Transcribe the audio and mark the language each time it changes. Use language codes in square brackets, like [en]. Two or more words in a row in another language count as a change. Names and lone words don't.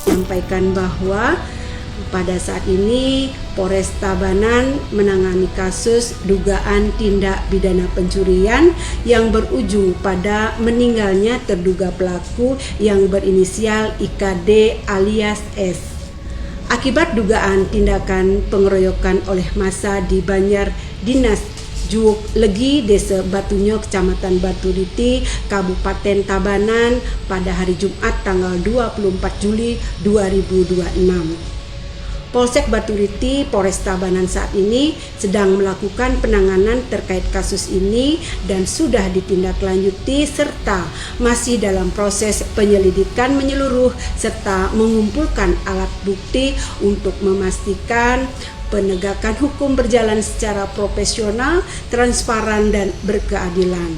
[id] Menyampaikan bahwa pada saat ini Polres Tabanan menangani kasus dugaan tindak pidana pencurian yang berujung pada meninggalnya terduga pelaku yang berinisial IKD alias S. Akibat dugaan tindakan pengeroyokan oleh massa di Banjar Dinas Juuk Legi, Desa Batunyo, Kecamatan Baturiti, Kabupaten Tabanan pada hari Jumat tanggal 24 Juli 2026. Polsek Baturiti, Polres Tabanan saat ini sedang melakukan penanganan terkait kasus ini dan sudah ditindaklanjuti serta masih dalam proses penyelidikan menyeluruh serta mengumpulkan alat bukti untuk memastikan penegakan hukum berjalan secara profesional, transparan, dan berkeadilan.